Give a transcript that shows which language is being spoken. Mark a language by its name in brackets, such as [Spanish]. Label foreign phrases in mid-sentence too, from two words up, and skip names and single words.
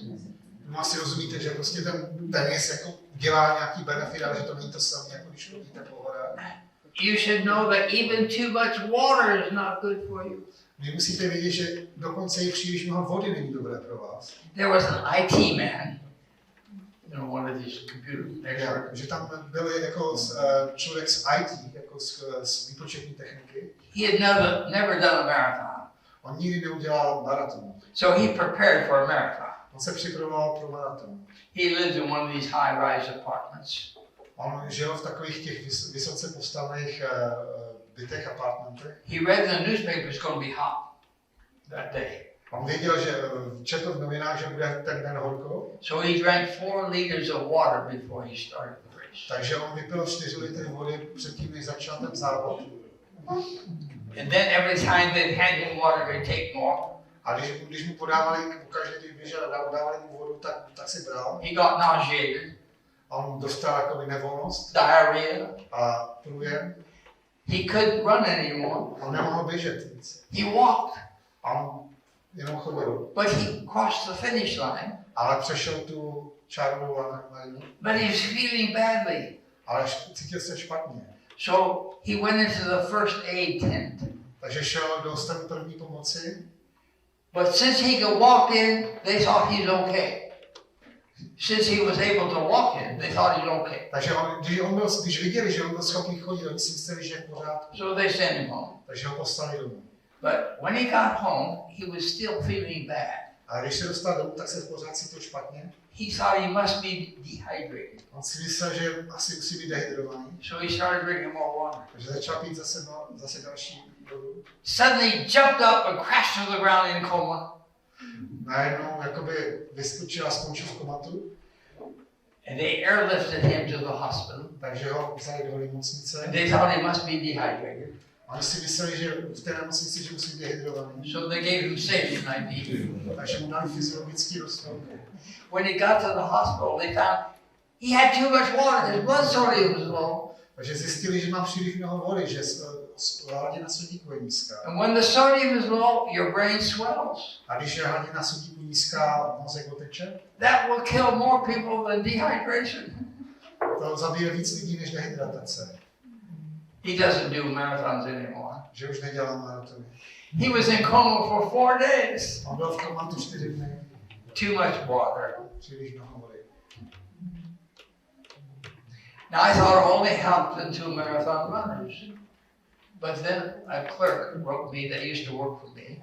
[Czech] No asi rozumíte, že prostě ten tenis jako dělá nějaký benefit, ale že to není to samé, jako když chodíte po horách. [English] You should know that even too much water is not good for you. [Czech] Vy musíte vědět, že dokonce i příliš mnoho vody není dobré pro vás. [English] There was an IT man, one of these computer [Czech] Že tam byl jako člověk z IT, jako z výpočetní techniky. [English] He had never done a marathon. [Czech] On nikdy neudělal maraton. [English] So he prepared for a marathon. [Czech] On se připravoval pro maraton. [English] He lived in one of these high-rise apartments. [Czech] On žil v takových těch vysoce postavených bytech, apartmentech. [English] He read in the newspaper it's going to be hot that day. [Czech] On věděl, že četl v novinách, že bude ten den horko. [English] So he drank 4 liters of water before he started the race. [Czech] Takže on vypil 4 litry vody předtím, než začal ten závod. [English] And then every time they hand him water, he'd take more. [Czech] A když mu podávali, pokaždé, když běžel a dávali mu vodu, tak si bral. [English] He got nauseated. [Czech] A on dostal jako nevolnost. [English] Diarrhea. [Czech] A průjem. [English] He couldn't run anymore. [Czech] On nemohl běžet víc. [English] He walked. [Czech] A on jenom chodil. [English] But he crossed the finish line. [Czech] Ale přešel tu čárovou linii. [English] But he was feeling badly. [Czech] Ale cítil se špatně. [English] So he went into the first aid tent. [Czech] Takže šel do stanu první pomoci. [English] But since he could walk in, they thought he's okay. Since he was able to walk in, they thought he's okay. [Czech] Takže když viděli, že on byl schopný chodit, oni si mysleli, že je v pořádku. [English] So they sent him home. [Czech] Takže ho poslali domů. [English] But when he got home, he was still feeling bad. [Czech] A když se dostal domů, tak se pořád cítil špatně. [English] He thought he must be dehydrated. [Czech] On si myslel, že asi musí být dehydrovaný. [English] So he started drinking more water. [Czech] Takže začal pít zase další vodu. [English] Suddenly jumped up and crashed to the ground in coma. [Czech] Najednou jakoby vyskočil a skončil v komatu. [English] And they airlifted him to the hospital. [Czech] Takže ho vzali do nemocnice. [English] And they thought he must be dehydrated. [Czech] Oni si mysleli, že v té nemocnici, že musí být dehydrovaný. [English] So they gave him saline IV. [Czech] Takže mu dali fyziologický roztok. [English] When he got to the hospital, they found he had too much water. His blood sodium was low. [Czech] Takže zjistili, že má příliš mnoho vody, že hladina sodíku je nízká. [English] And when the sodium is low, your brain swells. [Czech] A když je hladina sodíku nízká, mozek oteče. [English] That will kill more people than dehydration. [Czech] To zabije víc lidí než dehydratace. [English] He doesn't do marathons anymore. [Czech] Že už nedělá maratony. [English] He was in coma for 4 days. [Czech] On byl v komatu 4 dny. [English] Too much water. [Czech] Příliš mnoho vody. [English] Now I thought it only helped the 2 marathon runners. But then a clerk wrote me that used to work for me.